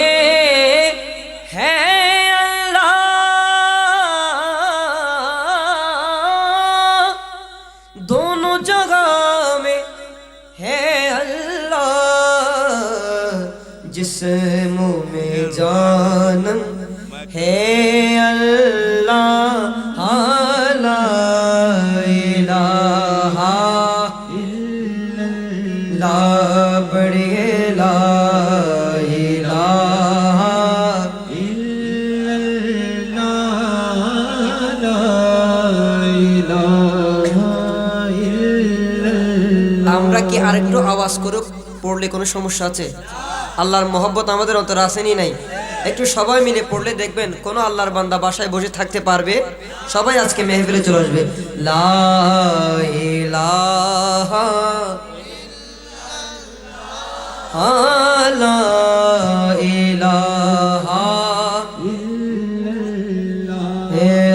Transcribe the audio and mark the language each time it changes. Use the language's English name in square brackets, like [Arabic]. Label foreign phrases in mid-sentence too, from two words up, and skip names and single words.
[Urdu] ہے اللہ دونوں جگہ میں ہے اللہ جسم میں جانم ہے اللہ [Arabic] لا الہ الا اللہ [Urdu] بڑھے لا [Arabic] الہ الا اللہ لا الہ الا اللہ [Bangla] আমরা কি আরেকটু আওয়াজ করে পড়লে কোনো সমস্যা আছে? আল্লাহর মহব্বত আমাদের অন্তরে আসেনি নাই? একটু সবাই মিলে পড়লে দেখবেন কোন আল্লাহর বান্দা বাসায় বসে থাকতে পারবে। সবাই আজকে মেহফিলে চলে আসবে। [Arabic] لا إله لا إله إلا الله [Bangla] হে